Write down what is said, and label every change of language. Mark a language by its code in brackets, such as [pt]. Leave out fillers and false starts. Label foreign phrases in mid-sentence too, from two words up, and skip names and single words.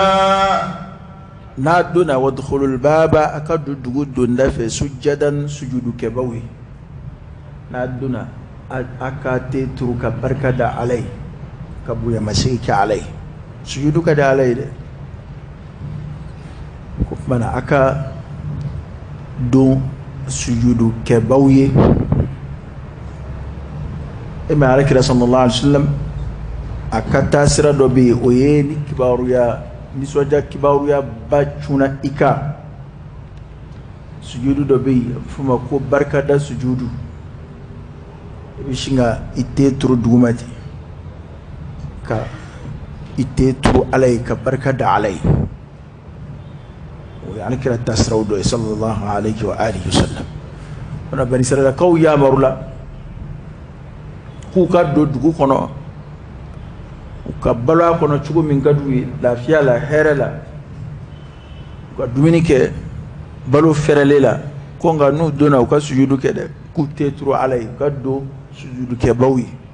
[bm] n'a donna [ar] وادخلوا الباب [bm] a ka don dugu donda fɛ sujjadan sujudu kɛbaw ye n'a donna a ka te turu ka barika da ala ye ka bonyamasegi kɛ ala ye sujudu ka di ala ye dɛ o kumana a ka don sujudu kɛbaw ye mɛ alakira [ar] صلى الله عليه وسلم [bm] a ka taa sira dɔ bɛ yen o ye ni kibaruya nisɔndiya kibaruya ba cunna i kan sujudu dɔ bɛ yen f'o ma ko barikada sujudu i bɛ sin ka i te turu duguma ten ka i te turu ala ye ka barika da ala ye o ye alakira taa siraw dɔ ye [ar] صلى الله عليه وآله وسلم [bm] o na bani israilakaw yamaru la k'u ka don dugu kɔnɔ u ka balo a kɔnɔ cogo min ka d'u ye lafiya la hɛrɛ la u ka dumuni kɛ balo fɛrɛlen la ko nka n'u donna u ka sujudu kɛ dɛ k'u tɛ turu ala ye u ka don sujudu kɛbaw ye